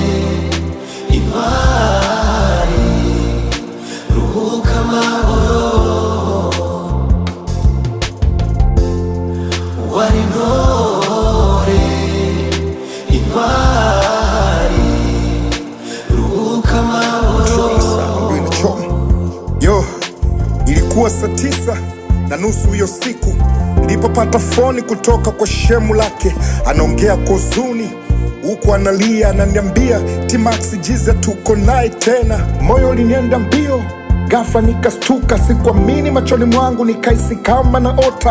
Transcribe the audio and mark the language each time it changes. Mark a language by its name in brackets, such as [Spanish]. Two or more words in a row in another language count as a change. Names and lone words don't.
[Rundi] intwari ruhuka amahoro wari intore intwari ruhuka amahoro. [Swahili] Yo, ilikuwa saa 9:30 hiyo siku nilipopata foni kutoka kwa shemu lake, anaongea kwa huzuni huku analia, ananiambia T-Max Jize tuko naye tena. Moyo ulinienda mbio, ghafla nikastuka, sikuamini machoni mwangu, nikaisi kama naota.